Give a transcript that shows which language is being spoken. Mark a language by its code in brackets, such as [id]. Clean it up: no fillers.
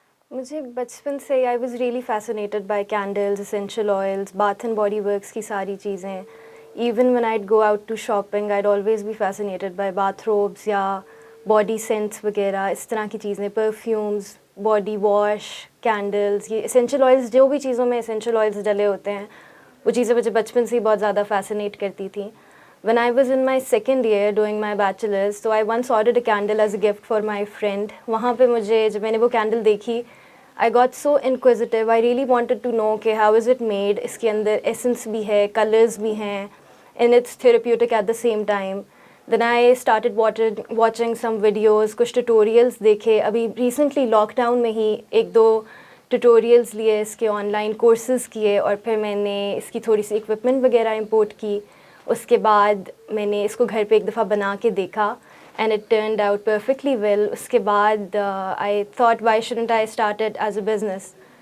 [ur] مجھے بچپن سے [en] I was really fascinated by candles, [ur] essential oils, bath and body works کی ساری چیزیں۔ [en] even when I'd go out to shopping, I'd always be fascinated by bath robes [ur] یا body cents وغیرہ، اس طرح کی چیزیں، پرفیومز، باڈی واش، کینڈلز، یہ essential oils, جو بھی چیزوں میں اسینشیل آئلز ڈلے ہوتے ہیں وہ چیزیں مجھے بچپن سے ہی بہت زیادہ فیسنیٹ کرتی تھیں۔ [en] When I was in my second year doing my bachelor's, so I once ordered a candle as a gift for my friend. [ur] وہاں پہ مجھے جب میں نے وہ کینڈل دیکھی، [en] I got so inquisitive. I really wanted to know [ur] کہ [en] how is it made. [ur] اس کے اندر ایسنس بھی ہے، کلرز بھی ہیں، [en] and it's therapeutic at the same time. Then I started watching some videos, [ur] کچھ ٹیٹوریلز دیکھے۔ ابھی ریسنٹلی لاک ڈاؤن میں ہی ایک دو ٹیٹوریلز لیے، اس کے آن لائن کورسز کیے، اور پھر میں نے اس کی تھوڑی سی اکوپمنٹ وغیرہ امپورٹ کی۔ اس کے بعد میں نے اس کو گھر پہ ایک دفعہ بنا کے دیکھا، [en] And it turned out perfectly well. [ur] اس کے بعد [en] I thought why shouldn't I start it as a business,